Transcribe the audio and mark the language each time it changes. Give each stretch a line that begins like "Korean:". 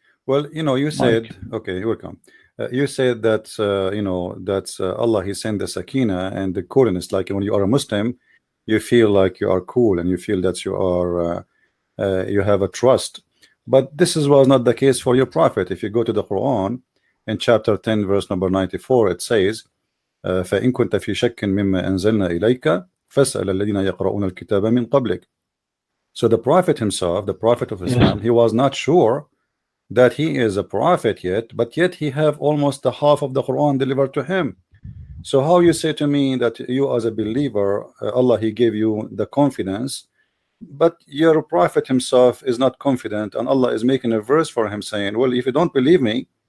English: Well, you said, okay, you're welcome. You said that, Allah, He sent the Sakina and the coolness. Like when you are a Muslim, you feel like you are cool and you feel that you are you have a trust. But this was not the case for your prophet. If you go to the Quran in chapter 10 verse number 94, it says
Arabic: فإن كنت في شك مما أنزلنا إليك فاسأل الذين يقرؤون الكتاب من قبلك.
English: So the prophet himself, the prophet of Islam, he was not sure that he is a prophet yet, but yet he have almost the half of the Quran delivered to him. So how you say to me that you as a believer, Allah he gave you the confidence, but your prophet himself is not confident, and Allah is making a verse for him saying, well, if you don't believe me,